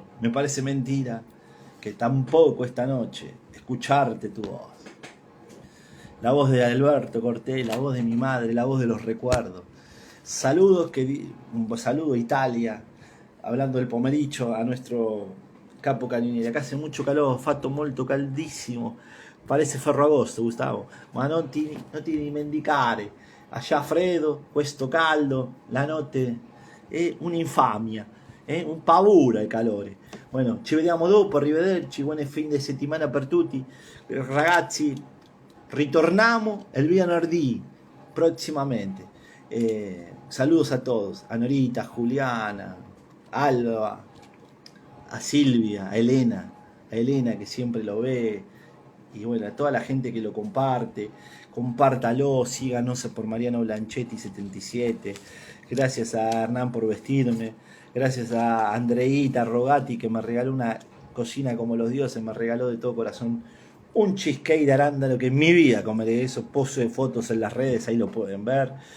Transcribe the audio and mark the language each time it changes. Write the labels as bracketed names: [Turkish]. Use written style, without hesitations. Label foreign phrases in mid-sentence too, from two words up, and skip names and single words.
[Spanish] Me parece mentira que tampoco esta noche escucharte tu voz. La voz de Alberto Cortés, la voz de mi madre, la voz de los recuerdos. Saludos, un saludo a Italia, hablando del pomeriggio, a nuestro capo Caninieri. Acá hace mucho calor, [Italian] fatto molto caldissimo. Parece Ferragosto, Gustavo, ma non ti dimenticar. Allá freddo, questo caldo, la notte è un'infamia, un paura il calore. Bueno, ci vediamo dopo, arrivederci, buon fin di settimana per tutti. Ragazzi, ritorniamo el venerdì, prossimamente. [Spanish] Saludos a todos, a Norita, a Juliana, a Alba, a Silvia, a Elena que siempre lo ve, y bueno, a toda la gente que lo comparte, compártalo, síganos por Mariano Blanchetti 77, gracias a Hernán por vestirme, gracias a Andreita Rogati que me regaló una cocina como los dioses, me regaló de todo corazón un cheesecake de arándano que en mi vida comeré eso, poso de fotos en las redes, ahí lo pueden ver.